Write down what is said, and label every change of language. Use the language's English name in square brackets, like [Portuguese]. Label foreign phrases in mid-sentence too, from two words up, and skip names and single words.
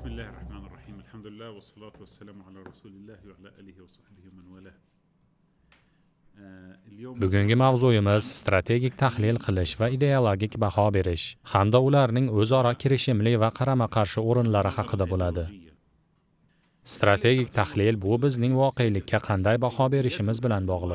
[Arabic] بسم الله الرحمن الرحيم الحمد لله والصلاة والسلام على رسول الله وعلى آله وصحبه ومن والاه. [Uzbek] Bugungi mavzuyimiz strategik tahlil qilish va ideologik baho berish hamda ularning o'zaro kirishimli va qarama-qarshi o'rinlari haqida bo'ladi. Strategik tahlil bu bizning voqelikka qanday baho berishimiz bilan bog'liq.